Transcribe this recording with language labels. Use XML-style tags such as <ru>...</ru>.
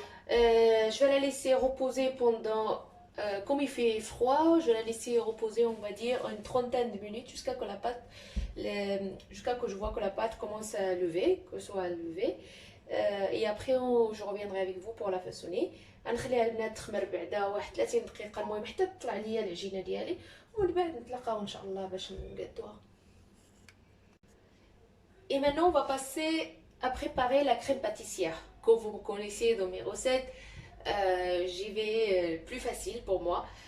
<fr>Je vais la laisser reposer pendant, comme il fait froid, je vais la laisser reposer, on va dire, une trentaine de minutes jusqu'à que la pâte, jusqu'à que je vois que la pâte commence à lever, que soit levée. Et après, je reviendrai avec vous pour la façonner.</fr> <ar>غنخليها البنات تخمر بعدا واحد 30 دقيقة المهم حتى تطلع ليا العجينة ديالي، ومن بعد نتلاقاو ان شاء الله باش نقادوها.</ar> <fr>Et maintenant, on va passer à préparer la crème pâtissière. Comme vous me connaissez dans mes recettes, j'y vais plus facile pour moi.</fr>